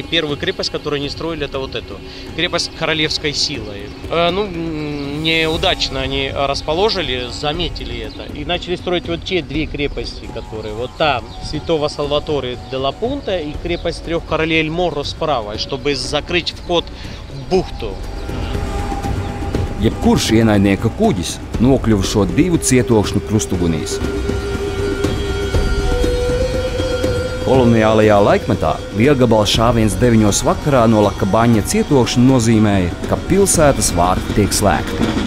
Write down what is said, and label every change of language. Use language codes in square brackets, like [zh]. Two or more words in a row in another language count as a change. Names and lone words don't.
[ru] Первую крепость, которую они строили, это вот эту. Крепость королевской силы. Неудачно они расположили, заметили это. И начали строить вот те две крепости, которые вот там, Святого Салваторе де ла Пунта и крепость трех королей Эль Морро справа, чтобы закрыть вход в бухту. [lv] Jebkurš ienaidnieka kuģis nokļuva šo divu cietokšņu krustugunīs. Koloniālajā laikmetā lielgabala šāviens 9 vakarā no Lakabaņa cietokšņa nozīmēja, ka pilsētas vārti tiek slēgti.